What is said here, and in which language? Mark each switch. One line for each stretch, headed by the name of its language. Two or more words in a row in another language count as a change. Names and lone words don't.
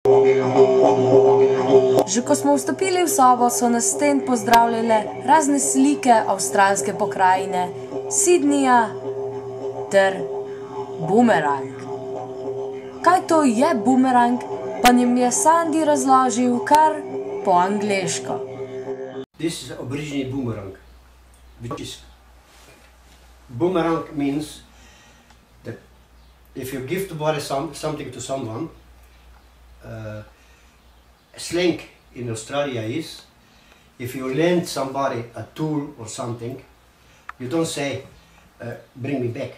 Slovenian: Že ko smo vstopili v sobo, so nas sten pozdravljale razne slike avstralske pokrajine, Sydneyja ter bumerang. Kaj to je bumerang, pa nam je Sandy razložil kar po angleško.
English: This is Aboriginal boomerang, which is boomerang means that if you give something to someone, slang in Australia is if you lend somebody a tool or something, you don't say bring me back.